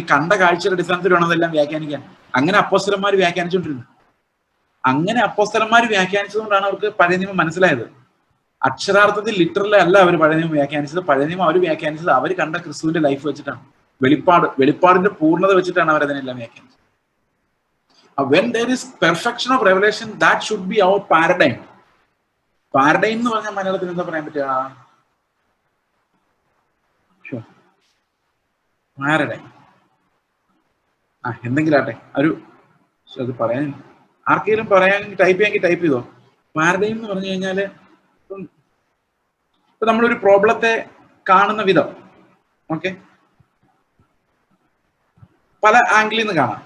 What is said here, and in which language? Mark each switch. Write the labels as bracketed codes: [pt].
[ml] ഈ കണ്ട കാഴ്ചയുടെ അടിസ്ഥാനത്തിൽ വേണം അതെല്ലാം വ്യാഖ്യാനിക്കാൻ. അങ്ങനെ അപ്പോസ്തലന്മാർ വ്യാഖ്യാനിച്ചുകൊണ്ടിരുന്നു. അങ്ങനെ അപ്പോസ്തലന്മാർ വ്യാഖ്യാനിച്ചതുകൊണ്ടാണ് അവർക്ക് പഴയ നിയമം മനസ്സിലായത്. അക്ഷരാർത്ഥത്തിൽ ലിറ്ററലി അല്ല അവർ പഴയ നിയമം വ്യാഖ്യാനിച്ചത്. പഴയ നിയമം അവർ വ്യാഖ്യാനിച്ചത് അവർ കണ്ട ക്രിസ്തുവിന്റെ ലൈഫ് വെച്ചിട്ടാണ്. വെളിപ്പാടിന്റെ പൂർണ്ണത വെച്ചിട്ടാണ് അവർ അതിനെല്ലാം വ്യാഖ്യാനിച്ചത്. [en] When there is perfection of revelation, that should be our paradigm. [ml] Paradigm എന്ന് പറഞ്ഞാൽ മലയാളത്തിൽ എന്താ പറയാൻ പറ്റുക? പാരഡൈം എന്തെങ്കിലും ആട്ടെ, അത് പറയാൻ ആർക്കെങ്കിലും പറയാൻ ടൈപ്പ് ചെയ്യാമെങ്കിൽ ടൈപ്പ് ചെയ്തോ. പാരഡൈം എന്ന് പറഞ്ഞു കഴിഞ്ഞാല് ഇപ്പൊ നമ്മളൊരു പ്രോബ്ലത്തെ കാണുന്ന വിധം, ഓക്കെ, പല ആംഗിളിൽ നിന്ന് കാണാം.